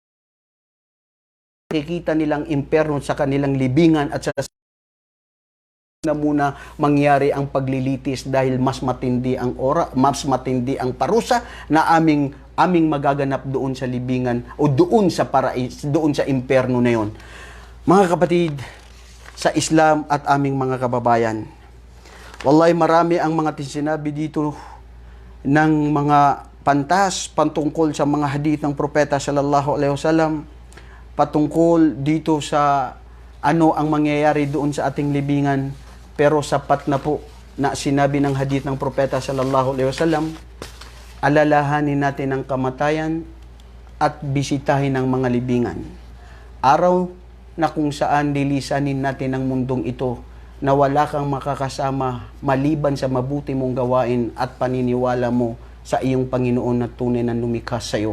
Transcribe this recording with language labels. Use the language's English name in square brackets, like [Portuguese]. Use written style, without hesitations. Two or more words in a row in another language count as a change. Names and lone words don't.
[Filipino] Kikita nilang impyerno sa kanilang libingan at sa na muna mangyari ang paglilitis dahil mas matindi ang mas matindi ang parusa na aming magaganap doon sa libingan o doon sa doon sa impyerno na yon. Mga kapatid sa Islam at aming mga kababayan, wallahi marami ang mga sinabi dito ng mga pantas patungkol sa mga hadith ng propeta [Arabic] صلى الله عليه وسلم, [Filipino] patungkol dito sa ano ang mangyayari doon sa ating libingan. Pero sapat na po na sinabi ng hadith ng propeta [Arabic] صلى الله عليه وسلم, [Filipino] alalahanin natin ang kamatayan at bisitahin ang mga libingan. Araw na kung saan lilisanin natin ang mundong ito na wala kang makakasama maliban sa mabuti mong gawain at paniniwala mo sa iyong Panginoon na tunay na lumikha sa iyo.